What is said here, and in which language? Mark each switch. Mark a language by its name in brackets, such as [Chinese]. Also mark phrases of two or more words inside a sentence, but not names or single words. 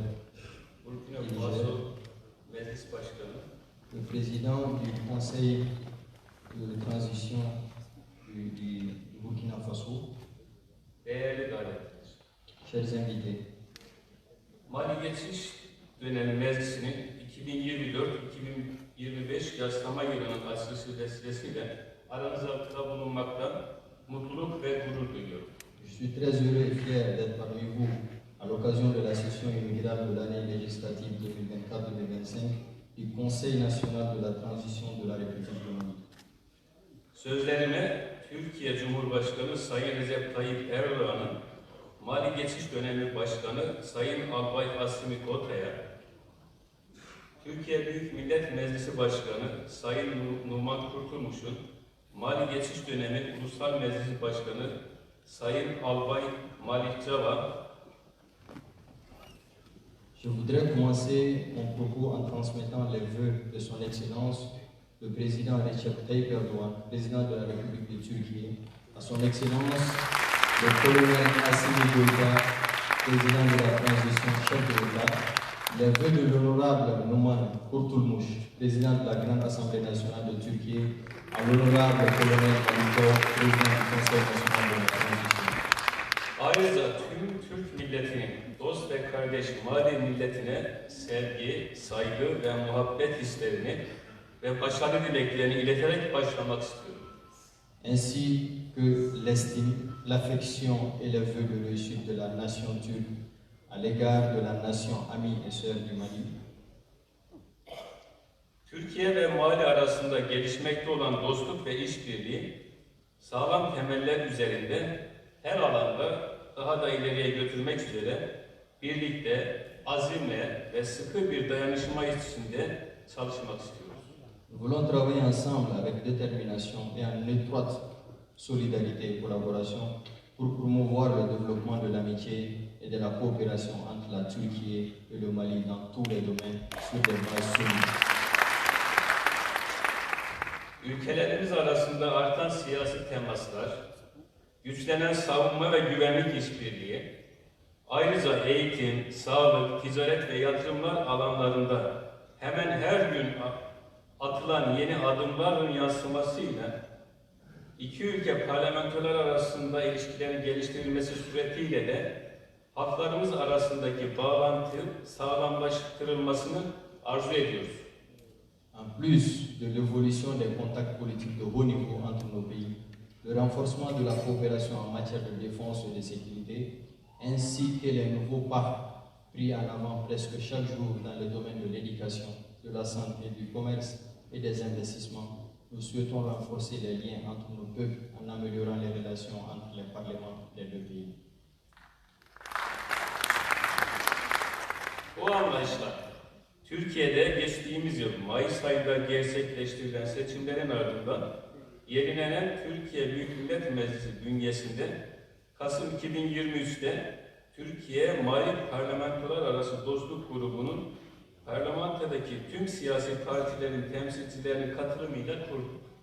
[Turkish] Burkina Faso Meclis Başkanı. [French] Le président du Conseil de transition du Burkina Faso. [Turkish] Değerli davetliler. [French] Chers invités. [Turkish] Mali Geçiş Dönemi Meclisi'nin 2024-2025 yaslama yılının açılışı vesilesiyle aranızda bulunmaktan mutluluk ve gurur duyuyorum. [French] Je suis très heureux et fier d'être parmi vous à l'occasion de la session inaugurale de l'année législative 2024-2025 du Conseil national de la transition de la République du Mali. [Turkish] Sözlerime Türkiye Cumhurbaşkanı Sayın Recep Tayyip Erdoğan'ın Mali Geçiş Dönemi Başkanı Sayın Albay Hasimi Gota'ya, Türkiye Büyük Millet Meclisi Başkanı Sayın Numan Kurtulmuş'un Mali Geçiş Dönemi Ulusal Meclisi Başkanı Sayın Albay Malik Cava, [French] Je voudrais commencer mon propos en transmettant les vœux de son Excellence, le président Recep Tayyip Erdoğan, président de la République de Turquie, à son Excellence, le colonel Hasimi Goïta, président de la transition, chef de l'État, les vœux de l'honorable Numan Kurtulmuş, président de la Grande Assemblée nationale de Turquie, à l'honorable colonel Malik Cava, président du Conseil national de la transition. [Turkish] ayrıca tüm Türk milletinin dost ve kardeş Mali milletine sevgi, saygı ve muhabbet hislerini ve başarı dileklerini ileterek başlamak istiyorum. [French] Ainsi que l'estime, l'affection et les vœux de réussite de la nation turque à l'égard de la nation amie et sœur du Mali. [Turkish] Türkiye ve Mali arasında gelişmekte olan dostluk ve işbirliği sağlam temeller üzerinde her alanda daha da ileriye götürmek üzere birlikte, azimle ve sıkı bir dayanışma içinde çalışmak istiyoruz. [French] Nous voulons travailler ensemble avec détermination et en étroite solidarité et collaboration pour promouvoir le développement de l'amitié et de la coopération entre la Turquie et le Mali dans tous les domaines sur des bases solides. [Turkish] ülkelerimiz arasında artan siyasi temaslar, güçlenen savunma ve güvenlik işbirliği, ayrıca eğitim, sağlık, ticaret ve yatırımlar alanlarında hemen her gün atılan yeni adımların yansımasıyla iki ülke parlamentolar arasında ilişkilerin geliştirilmesi suretiyle de halklarımız arasındaki bağlantı sağlamlaştırılmasını arzu ediyoruz. [French] En plus de l'évolution des contacts politiques de haut niveau entre nos pays, le renforcement de la coopération en matière de défense et de sécurité, ainsi que les nouveaux pas pris en avant presque chaque jour dans les domaines de l'éducation, de la santé, du commerce et des investissements, nous souhaitons renforcer les liens entre nos peuples en améliorant les relations entre les parlements des deux pays. [Turkish] Bu anlayışla Türkiye'de geçtiğimiz yıl Mayıs ayında gerçekleştirilen seçimlerin ardından yenilenen Türkiye Büyük Millet Meclisi bünyesinde Kasım 2023'te Türkiye Mali Parlamentolar Arası Dostluk Grubu'nun parlamentodaki tüm siyasi partilerin temsilcilerinin katılımıyla kurduk.